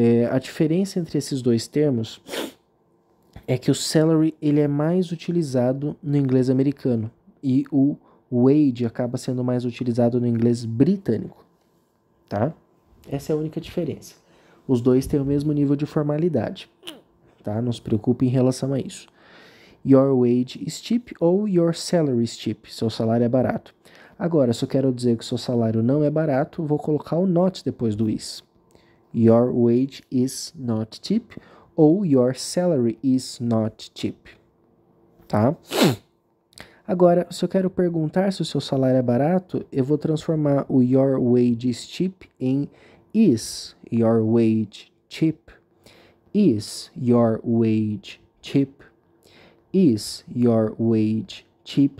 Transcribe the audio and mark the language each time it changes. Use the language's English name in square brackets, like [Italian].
[Portuguese] A diferença entre esses dois termos é que o salary ele é mais utilizado no inglês americano e o wage acaba sendo mais utilizado no inglês britânico, tá? Essa é a única diferença. Os dois têm o mesmo nível de formalidade, tá? Não se preocupe em relação a isso. [English] Your wage is cheap ou your salary is cheap. [Portuguese] Seu salário é barato. Agora, se eu quero dizer que seu salário não é barato, vou colocar o not depois do is. [English] Your wage is not cheap ou your salary is not cheap, tá? [Portuguese] Agora, se eu quero perguntar se o seu salário é barato, eu vou transformar o your wage is cheap em is your wage cheap? [English] Is your wage cheap? Is your wage cheap?